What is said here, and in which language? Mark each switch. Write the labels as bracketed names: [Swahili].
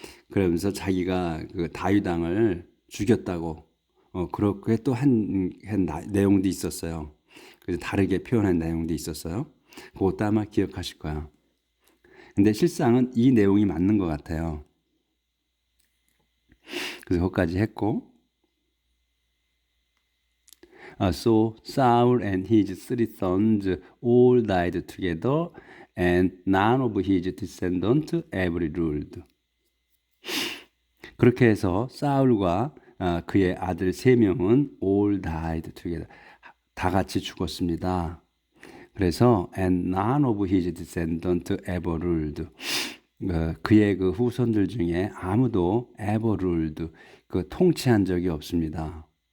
[Korean] 그러면서 자기가 그 다윗 왕을 죽였다고 그렇게 또 한 내용도 있었어요. 그래서 다르게 표현한 내용도 있었어요. 그것도 아마 기억하실 거야. 근데 실상은 이 내용이 맞는 것 같아요. 그래서 거기까지 했고, [English] So Saul and his 3 sons all died together, and none of his descendants ever ruled. [Korean] 그렇게 해서 사울과 그의 아들 세 명은 [English] all died together. [Korean] 다 같이 죽었습니다. 그래서 [English] and none of his descendants ever ruled. [Korean] 그의 그 후손들 중에 아무도 [English] ever ruled, [Korean] 그 통치한 적이 없습니다.